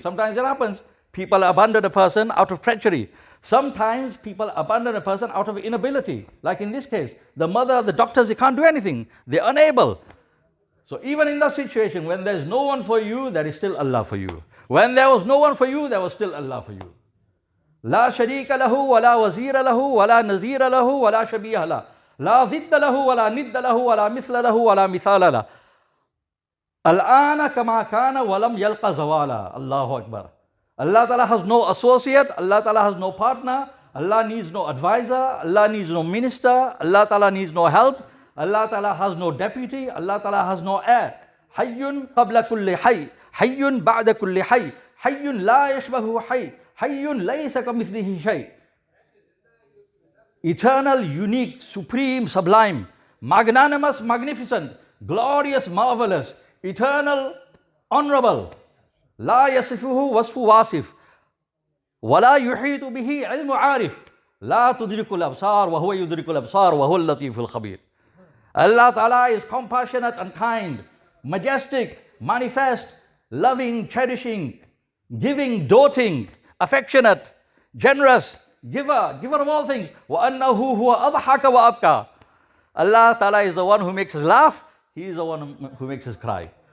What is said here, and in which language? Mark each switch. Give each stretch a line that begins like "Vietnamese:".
English: Sometimes it happens, people abandon a person out of treachery. Sometimes people abandon a person out of inability. Like in this case, the mother, the doctors, they can't do anything. They're unable. So even in that situation, when there's no one for you, there is still Allah for you. When there was no one for you, there was still Allah for you.
Arabic: لا شريك له ولا وزير له ولا نزير له ولا شبيه له لا ضد له ولا ند له ولا مثل له ولا مثال له الآن كما كان ولم يلق زوالا. Allahu Akbar.
English: Allah Ta'ala has no associate, Allah Ta'ala has no partner, Allah needs no advisor, Allah needs no minister, Allah Ta'ala needs no help, Allah Ta'ala has no deputy, Allah Ta'ala has no heir.
Arabic: حي قبل كل حي حي بعد كل حي حي لا يشبه حي حي ليس كمثله شيء.
English: Eternal, unique, supreme, sublime, magnanimous, magnificent, glorious, marvelous, eternal, honorable.
Arabic: لا يصفه وصف واصف ولا يحيط به علم عارف لا تدرك الأبصار وهو يدرك الأبصار وهو اللطيف الخبير.
English: Allah Ta'ala is compassionate and kind, majestic, manifest, loving, cherishing, giving, doting, affectionate, generous, giver of all things.
Arabic: وَأَنَّهُ هُوَ أَضْحَكَ وَأَبْكَى.
English: Allah Ta'ala is the one who makes us laugh, He is the one who makes us cry.